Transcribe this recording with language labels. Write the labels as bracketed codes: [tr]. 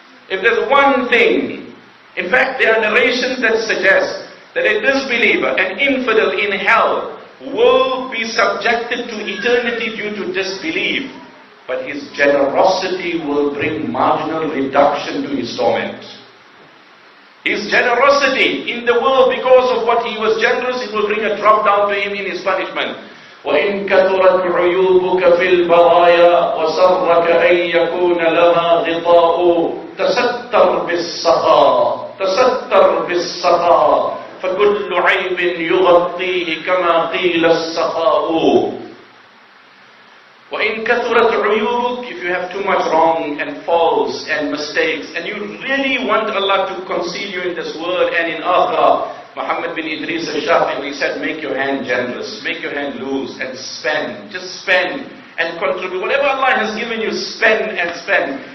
[en] If there's one thing, in fact, there are narrations that suggest that a disbeliever, an infidel in hell, will be subjected to eternity due to disbelief, but his generosity will bring marginal reduction to his torment. His generosity in the world, because of what he was generous, it will bring a drop down to him in his punishment. [ar] وإن كثرت عيوبك في البرايا وسرك أن يكون لها غطاء تستر بالسخاء تستر بالسخاء فكل عيب يغطيه كما قيل السخاء. وإن كثرت عيوبك, [en] if you have too much wrong and faults and mistakes and you really want Allah to conceal you in this world and in akhirah, Muhammad bin Idris al-Shafi'i said, make your hand generous, make your hand loose and spend. Just spend and contribute. Whatever Allah has given you, spend and spend.